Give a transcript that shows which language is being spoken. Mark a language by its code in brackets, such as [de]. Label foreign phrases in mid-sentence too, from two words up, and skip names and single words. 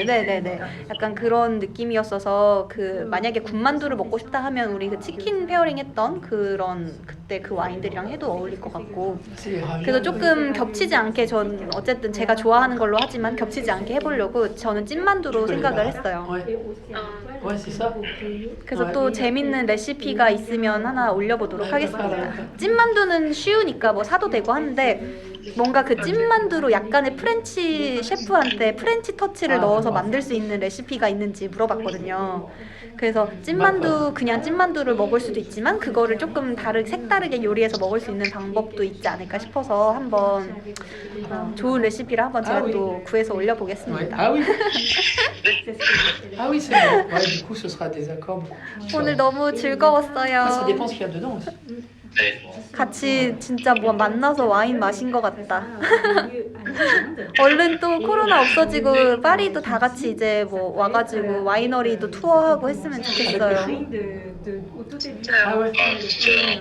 [ko] 네네네 약간 그런 느낌이었어서 만약에 군만두를 먹고 싶다 하면 우리 그 치킨 페어링 했던 그때 그 와인들이랑 해도 어울릴 것 같고 그래서 조금 겹치지 않게 전 어쨌든 제가 좋아하는 걸로 하지만 겹치지 않게 해보려고 저는 찐만두로 생각을 했어요. [fr] Ouais, c'est ça. [ko] 그래서 또 재밌는 레시피가 있으면 하나 올려보도록 하겠습니다. 찐만두는 쉬우니까 뭐 사도 되고 하는데 뭔가 그 찐만두로 약간의 프렌치 셰프한테 프렌치 터치를 넣어서 만들 수 있는 레시피가 있는지 물어봤거든요. 그래서 그냥 찐만두를 먹을 수도 있지만 그거를 조금 색다르게 요리해서 먹을 수 있는 방법도 있지 않을까 싶어서 한번 좋은 레시피를 한번 제가 또 구해서 올려보겠습니다. [fr] Ah oui. Ah oui, c'est vrai. Ouais, du coup, ce sera des accords. [ko] 오늘 너무 [fr] Ça [ko] 즐거웠어요. [fr] dépend ce qu'il y a dedans aussi. [ko] 네. 같이 진짜 뭐 만나서 와인 마신 것 같다. 얼른 또 코로나 없어지고 파리도 다 같이 이제 뭐 와가지고 와이너리도 투어하고 했으면 좋겠어요. [fr] Ah ouais. [ko] 아 진짜요?